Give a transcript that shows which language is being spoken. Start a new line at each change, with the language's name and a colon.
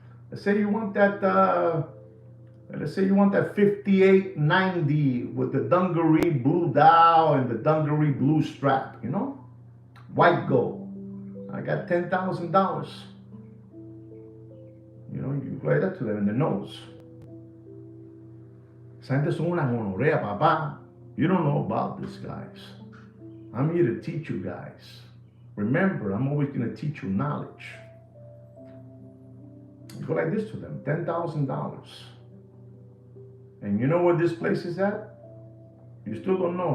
English: Let's say you want that. Let's say you want that 5890 with the dungaree blue dial and the dungaree blue strap. You know, white gold. I got $10,000. You know, you write that to them in the nose.
Spanish: Esa gente son una gonorrea, papá.
English: You don't know about this, guys. I'm here to teach you guys. Remember, I'm always going to teach you knowledge. You go like this to them, $10,000. And you know where this place is at? You still don't know.